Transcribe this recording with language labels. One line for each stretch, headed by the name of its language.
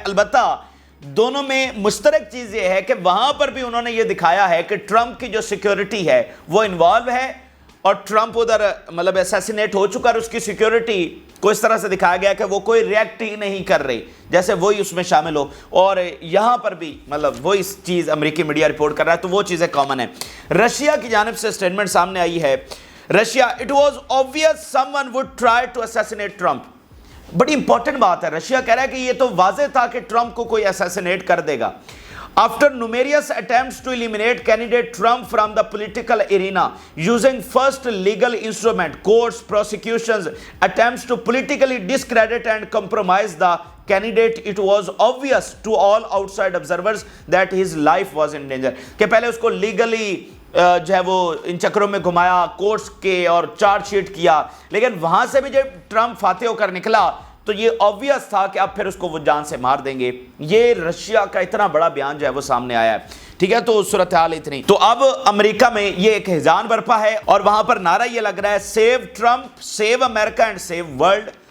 Urdu: البتہ دونوں میں مشترک چیز یہ ہے کہ وہاں پر بھی انہوں نے یہ دکھایا ہے کہ ٹرمپ کی جو سیکیورٹی ہے وہ انوالو ہے اور ٹرمپ ادھر مطلب اسیسینیٹ ہو چکا, اور اس کی سیکیورٹی کو اس طرح سے دکھایا گیا کہ وہ کوئی ریئیکٹ ہی نہیں کر رہی جیسے وہی اس میں شامل ہو. اور یہاں پر بھی مطلب وہ اس چیز امریکی میڈیا رپورٹ کر رہا ہے, تو وہ چیزیں کامن ہیں. رشیا کی جانب سے سٹیٹمنٹ سامنے آئی ہے.
English: Russia, it was obvious someone would try to assassinate Trump.
Urdu: بڑی امپورٹنٹ بات ہے, رشیا کہہ رہا ہے کہ یہ تو واضح تھا کہ ٹرمپ کو کوئی اسیسینیٹ کر دے گا.
English: After numerous attempts to eliminate candidate Trump from the political arena using first legal instrument, courts, prosecutions, attempts to politically discredit and compromise the candidate, it was obvious to all outside observers that his life was in danger.
Urdu: کہ پہلے اس کو legally جو ہے وہ ان چکروں میں گھمایا, courts کے اور charge sheet کیا, لیکن وہاں سے بھی جب ٹرمپ فاتح ہو کر نکلا تو یہ obvious تھا کہ اب پھر اس کو وہ جان سے مار دیں گے. یہ رشیا کا اتنا بڑا بیان جو ہے وہ سامنے آیا ہے, ٹھیک ہے. تو صورتحال اتنی. تو اب امریکہ میں یہ ایک ہیجان برپا ہے اور وہاں پر نعرہ یہ لگ رہا ہے,
English: Save Trump, save America and save world.